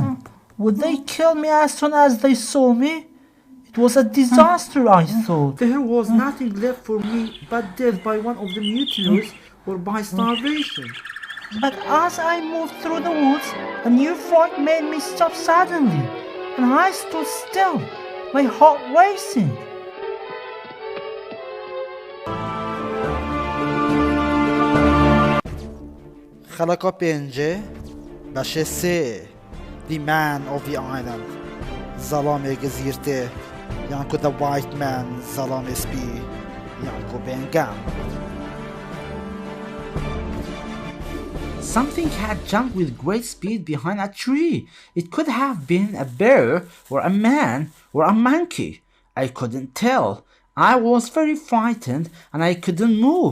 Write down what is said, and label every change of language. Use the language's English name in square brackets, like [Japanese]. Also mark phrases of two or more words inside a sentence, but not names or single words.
[English] Would they kill me as soon as they saw me? It was a disaster, I thought. There was nothing left for me but death by one of the mutineers or by starvation. But as I moved through the woods, a new fright made me stop suddenly, and I stood still, my heart racing. [Kurdish] خەڵەکە پێنجێ بەشێ سێ [English] The Man of the Island [Kurdish] زەڵامێ گزیرتێ یانکو [English] The White Man [Kurdish] زەڵامێ سپی یانکو بێنگام. [English] Something had jumped with great speed behind a tree. It could have been a bear, or a man, or a monkey. I couldn't tell. I was very frightened, and I couldn't move.